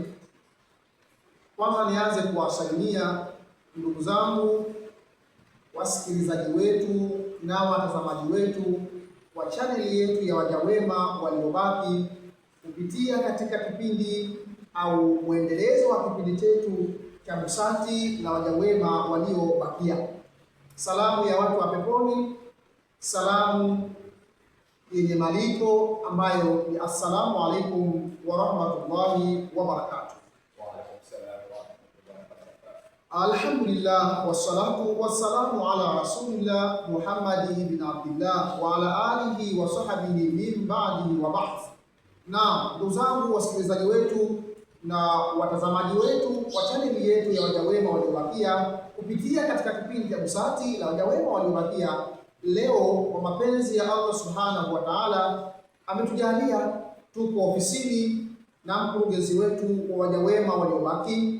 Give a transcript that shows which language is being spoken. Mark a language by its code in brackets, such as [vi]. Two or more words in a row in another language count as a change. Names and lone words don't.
[sw] Kwanza nianze kuwasalimia ndugu zangu wasikilizaji wetu na watazamaji wetu wa chaneli yetu ya Waja Wema Waliobaki kupitia katika kipindi au mwendelezo wa kipindi chetu cha Busati la Waja Wema Waliobakia. Salamu ya watu wa peponi, salamu yenye malipo ambayo ni [ar] السلام عليكم ورحمة الله وبركاته. الحمد لله والصلاة والسلام على رسول الله محمد بن عبد الله وعلى آله وصحبه من بعده وبعد. [sw] Na ndugu zangu wasikilizaji wetu na watazamaji wetu wa chaneli yetu ya Waja Wema Waliobakia kupitia katika kipindi cha Busati la Waja Wema Waliobakia, leo kwa mapenzi ya Allah [ar] سبحانه وتعالى [sw] ametujalia tuko ofisini na mkurugenzi wetu wa Waja Wema Waliobaki.